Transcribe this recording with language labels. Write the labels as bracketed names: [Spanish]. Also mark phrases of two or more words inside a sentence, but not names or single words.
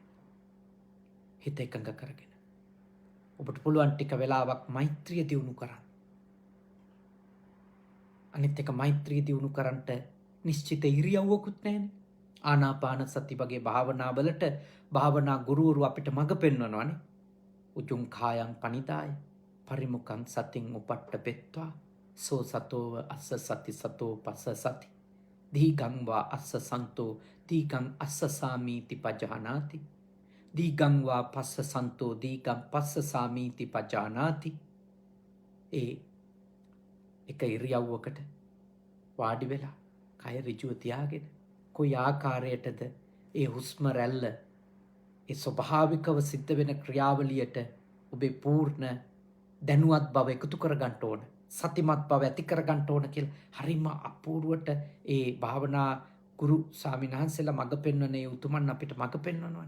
[Sinhala] හිත එකඟ කරගෙන. ඔබට පුළුවන් ටික වෙලාවක් මෛත්‍රිය දියුණු කරන්න. අනිත් එක මෛත්‍රිය දියුණු කරන්නට නිශ්චිත ඉරියව්වකුත් නැහැනේ. ආනාපාන සති වගේ භාවනාවලට භාවනා ගුරුවරු අපිට මඟ පෙන්වනවානේ. [Pali] උජුං කායං පනිදාය පරිමුඛං සතින් උපට්ඨපෙත්වා සෝ සතෝව අස්ස සති සතෝ පස්ස සති දීගං වා අස්ස සන්තෝ දීගං අස්ස සාමීති පජානාති දීගං වා පස්ස සන්තෝ දීගං පස්ස සාමීති පජානාති. [Sinhala] ඒ එක ඉරියව්වකට වාඩි වෙලා කය ඍජුව තියාගෙන කොයි ආකාරයටද ඒ හුස්ම රැල්ල ඒ ස්වභාවිකව සිද්ධ වෙන ක්‍රියාවලියට ඔබේ පූර්ණ දැනුවත් බව එකතු කරගන්න ඕන, සතිමත් බව ඇති කරගන්න ඕන කියලා හරිම අපූර්වට ඒ භාවනා ගුරු ස්වාමීන් වහන්සේලා මඟ පෙන්වන ඒ උතුමන් අපිට මඟ පෙන්වනවානේ.